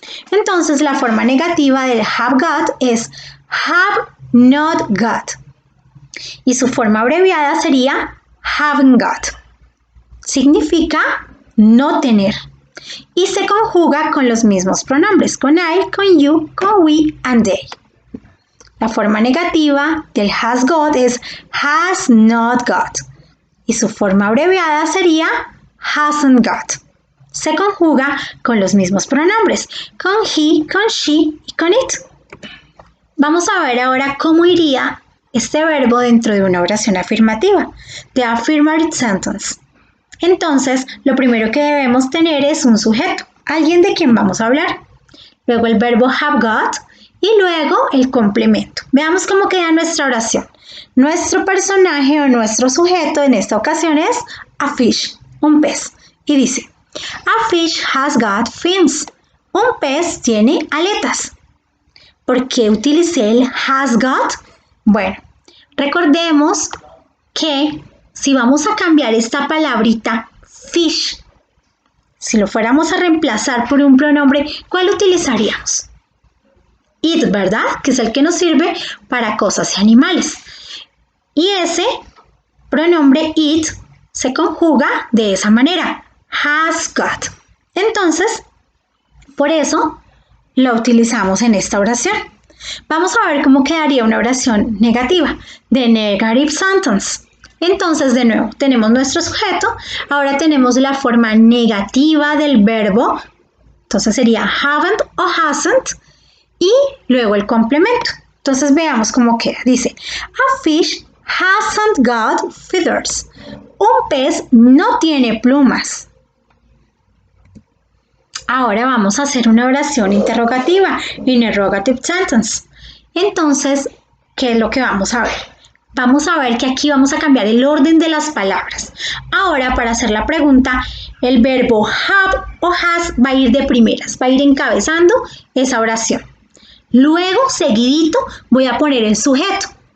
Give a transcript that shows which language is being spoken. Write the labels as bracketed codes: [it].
[es] Entonces, la forma negativa del have got es have not got. Y su forma abreviada sería haven't got. Significa no tener. Y se conjuga con los mismos pronombres, con I, con you, con we and they. La forma negativa del has got es has not got. Y su forma abreviada sería hasn't got. Se conjuga con los mismos pronombres, con he, con she y con it. Vamos a ver ahora cómo iría este verbo dentro de una oración afirmativa, [en] the affirmative sentence. [es] Entonces, lo primero que debemos tener es un sujeto, alguien de quien vamos a hablar. Luego el verbo have got y luego el complemento. Veamos cómo queda nuestra oración. Nuestro personaje o nuestro sujeto en esta ocasión es a fish, un pez. Y dice, [en] a fish has got fins. [es] Un pez tiene aletas. ¿Por qué utilicé el has got? Bueno, recordemos que si vamos a cambiar esta palabrita fish, si lo fuéramos a reemplazar por un pronombre, ¿cuál utilizaríamos? It, ¿verdad? Que es el que nos sirve para cosas y animales. Y ese pronombre it se conjuga de esa manera. Has got. Entonces, por eso lo utilizamos en esta oración. Vamos a ver cómo quedaría una oración negativa, [en] the negative sentence. [es] Entonces, de nuevo, tenemos nuestro sujeto, ahora tenemos la forma negativa del verbo, entonces sería haven't o hasn't, y luego el complemento. Entonces, veamos cómo queda. Dice, [en] a fish hasn't got feathers. [es] Un pez no tiene plumas. Ahora vamos a hacer una oración interrogativa, [en] interrogative sentence. [es] Entonces, ¿qué es lo que vamos a ver? Vamos a ver que aquí vamos a cambiar el orden de las palabras. Ahora, para hacer la pregunta, el verbo have o has va a ir de primeras, va a ir encabezando esa oración. Luego, seguidito, voy a poner el sujeto.